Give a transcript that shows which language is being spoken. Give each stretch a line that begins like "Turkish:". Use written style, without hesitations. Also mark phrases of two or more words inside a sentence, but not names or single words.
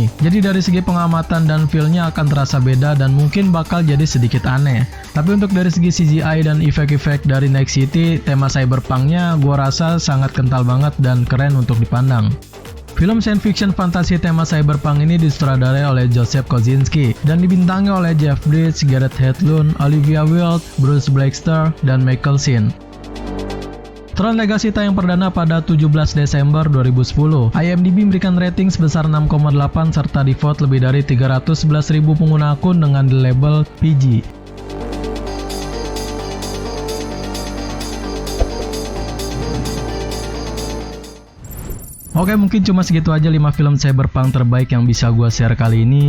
Indonesian: Jadi dari segi pengamatan dan feel-nya akan terasa beda dan mungkin bakal jadi sedikit aneh. Tapi untuk dari segi CGI dan efek-efek dari Night City, tema cyberpunk-nya gua rasa sangat kental banget dan keren untuk dipandang. Film
English: science fiction
Indonesian: fantasi tema cyberpunk ini disutradarai oleh Joseph Kosinski dan dibintangi oleh Jeff Bridges, Gareth Hedlund, Olivia Wilde, Bruce Blackster, dan Michael Sheen. Tron Legacy tayang perdana pada 17 Desember 2010. IMDb memberikan rating sebesar 6,8 serta di-vote lebih dari 311.000 pengguna akun dengan label PG. Oke, mungkin cuma segitu aja 5 film cyberpunk terbaik yang bisa gua share kali ini.